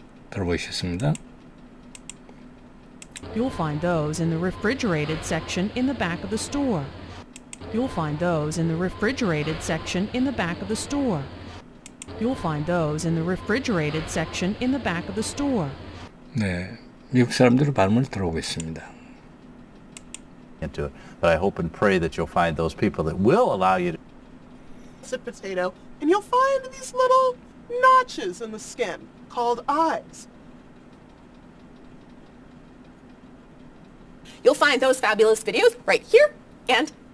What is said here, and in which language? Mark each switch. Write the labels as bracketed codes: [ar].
[ko] 들어보셨습니다. [en] You'll find those in the refrigerated section in the back of the store. You'll find those in the refrigerated section in the back of the store. You'll find those in the refrigerated section in the back of the store. [ko] 네, 미국 사람들의 발음을 들어보겠습니다. [en] Into it, but I hope and pray that you'll find those people that will allow you to. Potato, and you'll find these little notches in the skin called eyes. You'll find those fabulous videos right here and